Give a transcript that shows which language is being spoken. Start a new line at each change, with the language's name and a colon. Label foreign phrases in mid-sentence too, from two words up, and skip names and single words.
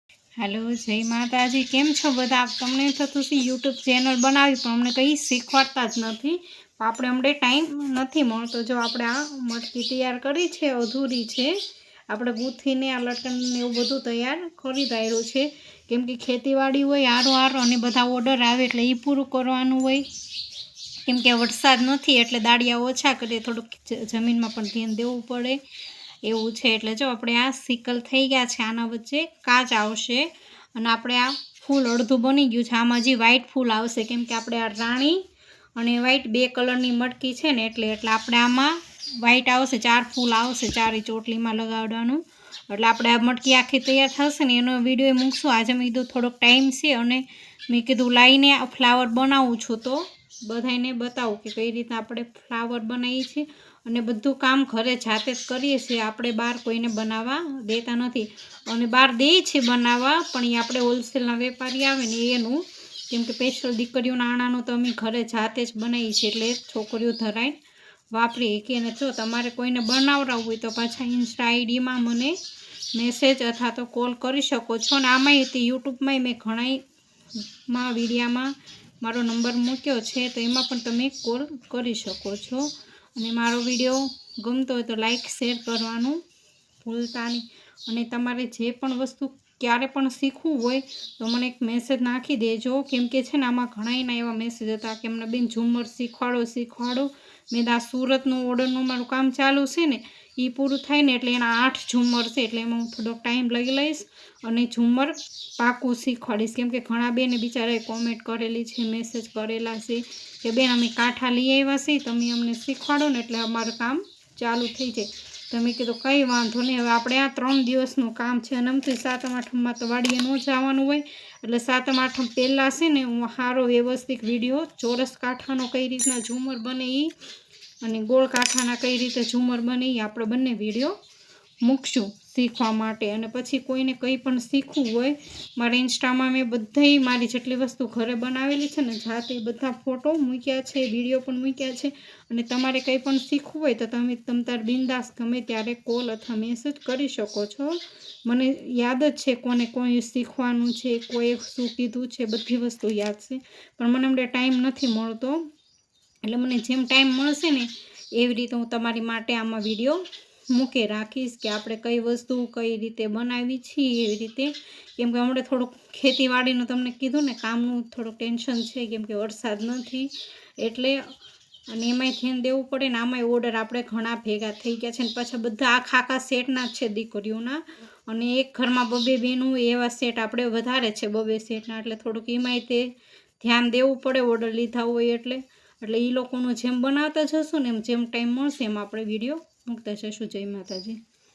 Gujarati: હેલો જય માતાજી। કેમ છો બધા? તમને થતું છે યૂટ્યૂબ ચેનલ બનાવી પણ અમને કઈ શીખવાડતા જ નથી। આપણે હમણે ટાઇમ નથી મળતો। જો આપણે આ મટકી તૈયાર કરી છે અધૂરી છે। આપણે ગૂંથીને આ લટકન ને એવું બધું તૈયાર કરી દાયરું છે કેમ કે ખેતીવાડી હોય હારો અને બધા ઑર્ડર આવે એટલે ઈ પૂરું કરવાનું હોય। કેમ કે વરસાદ નથી એટલે દાડિયા ઓછા કરે, થોડુંક જમીનમાં પણ ધ્યાન દેવું પડે એવું છે। એટલે જો આપણે આ સિકલ થઈ ગયા છે, આના વચ્ચે કાચ આવશે અને આપણે આ ફૂલ અડધું બની ગયું છે। આમાં હજી વ્હાઇટ ફૂલ આવશે કેમ કે આપણે આ રાણી અને વ્હાઇટ બે કલરની મટકી છે ને એટલે આપણે આમાં વ્હાઇટ આવશે, 4 ફૂલ આવશે, 4 ચોટલીમાં લગાવવાનું। એટલે આપણે આ મટકી આખી તૈયાર થશે ને એનો વિડિયો મૂકશું। આજ મૈં કીધું થોડોક ટાઇમ છે અને મૈં કીધું લાઈને ફ્લાવર બનાવું છું તો બધાને બતાવું કે કઈ રીતના આપણે ફ્લાવર બનાવીએ છીએ અને બધું કામ ઘરે જાતે જ કરીએ છીએ। આપણે બાર કોઈને બનાવા દેતા નથી અને બાર દેય છે બનાવા પણ એ આપણે હોલસેલના વેપારી આવે ને એનું, કેમ કે સ્પેશલ દીકરીઓના આણાનું તો અમે ઘરે જાતે જ બનાવીએ છીએ એટલે છોકરીઓ ધરાઈને વાપરીએ કે। અને જો તમારે કોઈને બનાવડાવવું હોય તો પાછા ઇંસ્ટા આઈડી માં મને મેસેજ અથવા તો કૉલ કરી શકો છો। અને આમાંય તે યૂટ્યૂબ માંય મૈં ઘણાય માં વિડિયામાં મારો નંબર મૂક્યો છે તો એમાં પણ તમે કૉલ કરી શકો છો। અને મારો વિડિયો ગમતો હોય તો
English: like share
Gujarati: કરવાનું ભૂલતા નહીં। અને તમારે જે પણ વસ્તુ ક્યારે પણ શીખવું હોય તો મને એક મેસેજ નાખી દેજો કેમ કે છે ને આમાં ઘણાયના એવા મેસેજ હતા કે અમને બેન ઝૂમર શીખવાડો। મૈં આ સૂરતનું ઑર્ડરનું મારું કામ ચાલૂ છે ને ઈ પૂરું થાય ને એટલે એના 8 ઝૂમર છે એટલે એમાં હું થોડો ટાઇમ લઈ લઈશ અને ઝૂમર પાકું શીખવાડીશ। કેમ કે ઘણા બેને બિચારાએ કૉમેંટ કરેલી છે, મેસેજ કરેલા છે કે બેન અમે કાંઠા લઈ આવ્યા છીએ તમે અમને શીખવાડો ને એટલે અમારું કામ ચાલૂ થઈ જાય। તો મૈં કીધું કઈ વાંધો નહીં, હવે આપણે આ 3 દિવસનું કામ છે અને અમથી 7મ 8મમાં તો વાડીએ ન જવાનું હોય એટલે 7મ 8મ પહેલા છે ને હું સારો વ્યવસ્થિત વિડિયો ચોરસ કાંઠાનો કઈ રીતના ઝૂમર બને ઈ અને ગોળ કાંઠાના કઈ રીતે ઝૂમર બને ઈ આપણે બંને વિડિયો મૂકશું શીખવા માટે। અને પછી કોઈને કઈ પણ શીખવું હોય મારા ઇંસ્ટામાં મૈં બધાઈ મારી જેટલી વસ્તુ ઘરે બનાવેલી છે ને જાતે બધા ફોટો મૂક્યા છે, વિડિયો પણ મૂક્યા છે। અને તમારે કઈ પણ શીખવું હોય તો તમે તમતાર બિંદાસ ગમે ત્યારે કૉલ અથવા મેસેજ કરી શકો છો। મને યાદ જ છે કોને કોઈ શીખવાનું છે, કોએ શું કીધું છે, બધી વસ્તુ યાદ છે પણ મને હમણે ટાઇમ નથી મળતો એટલે મને જેમ ટાઇમ મળશે ને એવી રીતે હું તમારી માટે આમાં વિડિયો મૂકે રાખીશ કે આપણે કઈ વસ્તુ કઈ રીતે બનાવી છીએ એવી રીતે। કેમ કે હમણે થોડુંક ખેતીવાડીનું તમને કીધું ને કામનું થોડુંક ટેન્શન છે કેમ કે વરસાદ નથી એટલે અને એમાંય ધ્યાન દેવું પડે ને આમાંય ઑર્ડર આપણે ઘણા ભેગા થઈ ગયા છે ને પાછા બધા આખા સેટના છે દીકરીઓના અને એક ઘરમાં 2-2 બેનું એવા સેટ આપણે વધારે છે 2-2 સેટના એટલે થોડુંક એમાંય તે ધ્યાન દેવું પડે ઑર્ડર લીધા હોય એટલે ઈ લોકોનું જેમ બનાવતા જશું ને જેમ ટાઇમ મળશે એમ આપણે વિડિયો મૂકતા જશું। જય માતાજી।